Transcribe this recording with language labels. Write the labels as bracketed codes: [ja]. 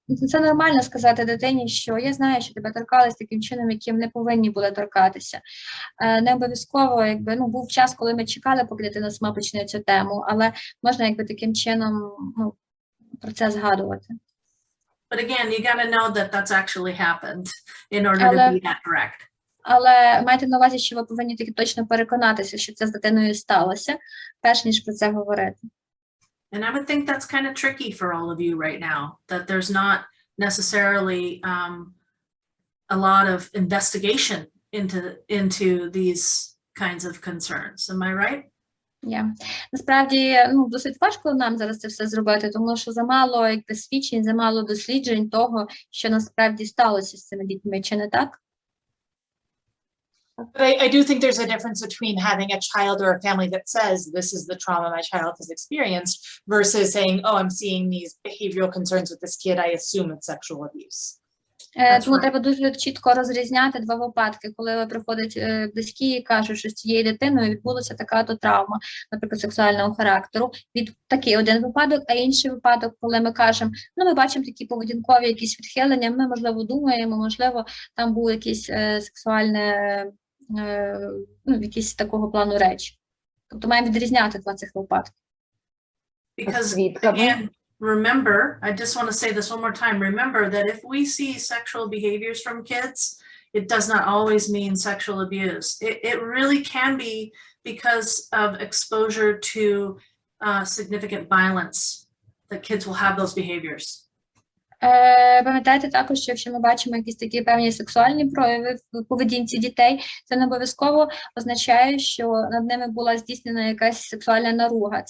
[uk] Це нормально сказати дитині, що я знаю, що тебе торкались таким чином, яким не повинні були торкатися. Не обов'язково, якби, ну, був час, коли ми чекали, поки дитина сама почне цю тему, але можна якби таким чином, ну, про це згадувати. [en] But again, you got to know that that's actually happened in order to be that direct. [uk] Але майте на увазі, що ви повинні таки точно переконатися, що це з дитиною сталося, перш ніж про це говорити. [en] And I would think that's kind of tricky for all of you right now, that there's not necessarily a lot of investigation into these kinds of concerns. Am I right? Yeah. [uk] Насправді, ну, досить важко нам зараз це все зробити, тому що замало якби свідчень, замало досліджень того, що насправді сталося з цими дітьми, чи не так? [en] But I do think there's a difference between having a child or a family that says this is the trauma my child has experienced versus saying, oh, I'm seeing these behavioral concerns with this kid, I assume it's sexual abuse. [uk] Тому треба дуже чітко розрізняти два випадки, коли приходять близькі і кажуть, що з цією дитиною відбулася така-то травма, наприклад, сексуального характеру. Від такий один випадок, а інший випадок, коли ми кажемо, ну, ми бачимо такі поведінкові якісь відхилення, ми, можливо, думаємо, можливо, там було якісь сексуальне, ну, якісь такого плану речі. Тобто маємо відрізняти два цих випадки. [en] Because again, remember, I just want to say this one more time, remember that if we see sexual behaviors from kids, it does not always mean sexual abuse. It really can be because of exposure to significant violence that kids will have those behaviors. [uk] Пам'ятайте також, що якщо ми бачимо якісь такі певні сексуальні прояви в поведінці дітей, це не обов'язково означає, що над ними була здійснена якась сексуальна наруга.